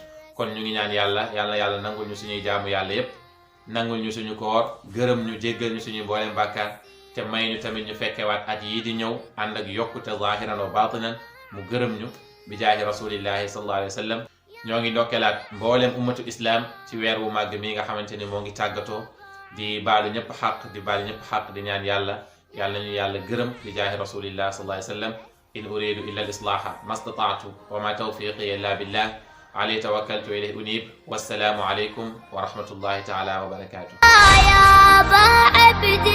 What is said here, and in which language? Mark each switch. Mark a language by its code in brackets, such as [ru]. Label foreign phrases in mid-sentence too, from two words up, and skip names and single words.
[wo] kon ñu ngi ñaan yàlla nangul ñu suñuy jaamu yàlla yépp nangul ñu suñu koor gërëm ñu jéggal ñu suñuy mbooleem bàkkaar te may ñu tamit ñu fekkewaat at yii di ñëw ànd ak yokkute [ar] ظاهرا وباطنا [wo] mu gërëm ñu [ar] بجاه رسول الله صلى الله عليه وسلم. [wo] ñoo ngi ndokkelaat mbooleem [ar] أمة الإسلام [wo] ci weer wu màgg mi nga xamante ni moo ngi tàggatoo di baalu ñëpp xaq di ñaan yàlla ñu yàlla gërëm [ar] بجاه رسول الله صلى الله عليه وسلم. إن أريد إلا الإصلاح ما استطعت وما توفيقي إلا بالله عليه توكلت وإليه أنيب والسلام عليكم ورحمة الله تعالى وبركاته.